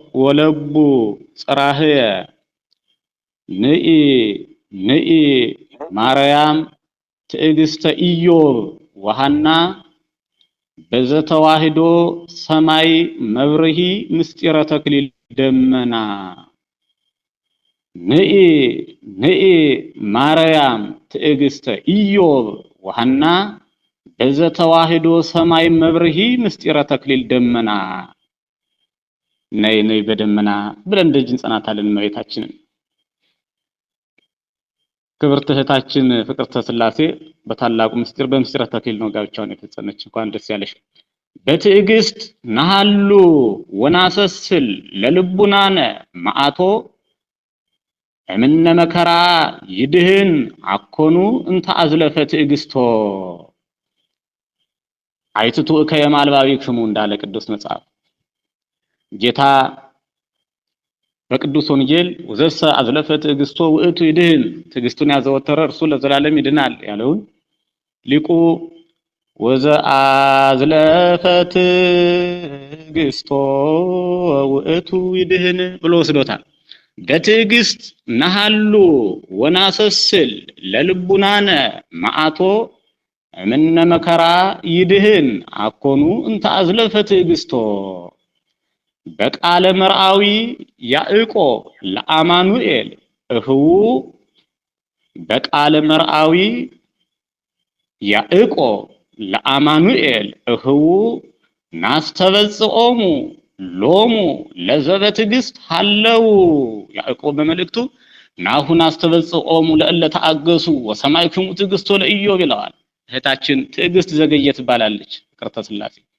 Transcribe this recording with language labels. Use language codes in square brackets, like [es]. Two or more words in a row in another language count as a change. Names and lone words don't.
[gez] ወለቡ ጽራህየ ንኢ ንኢ ማርያም ትዕግስተ ኢዮብ ወሐና በዘተዋህዶ ሰማይ መብርሂ ምስጢረ ተክሊል ደመና ንኢ ንኢ ማርያም ትዕግስተ ኢዮብ ወሐና በዘተዋህዶ ሰማይ መብርሂ ምስጢረ ተክሊል ደመና [am] ነይ ነይ በደመና ብለን ደጅ እንጸናታለን እመቤታችንን። ክብርት እህታችን ፍቅርተ ሥላሴ በታላቁ ምስጢር በምስጢረ ተክሊል ነው ጋብቻውን የፈጸመች። እንኳን ደስ ያለሽ። [gez] በትዕግስት ነሐሉ ወናሰስል ለልቡናነ መዓቶ እምነ መከራ ይድህን አኮኑ እንተ አዝለፈ ትዕግስቶ አይትቱ ከየማልባቢክሙ [am] እንዳለ ቅዱስ መጽሐፍ ጌታ በቅዱስ ወንጌል [gez] ወዘሰ አዝለፈ ትዕግስቶ ውእቱ ይድህን [am] ትዕግስቱን ያዘወተረ እርሱ ለዘላለም ይድናል ያለውን ሊቁ [gez] ወዘ አዝለፈ ትዕግስቶ ውእቱ ይድህን [am] ብሎ ወስዶታል። [gez] በትዕግስት ነሐሉ ወናሰስል ለልቡናነ መዓቶ እምነ መከራ ይድህን አኮኑ እንተ አዝለፈ ትዕግስቶ በቃለ መርአዊ ያዕቆብ ለአማኑኤል እህው በቃለ መርአዊ ያዕቆብ ለአማኑኤል እህው ናስተበጽኦሙ ሎሙ ለዘበ ትዕግስት ሀለው ያዕቆብ በመልእክቱ ናሁ ናስተበጽኦሙ ለእለ ተአገሱ ወሰማዕክሙ ትዕግስቶ ለኢዮብ [am] ይለዋል። እህታችን ትዕግስት ዘገየ ትባላለች ፍቅርተ ሥላሴ።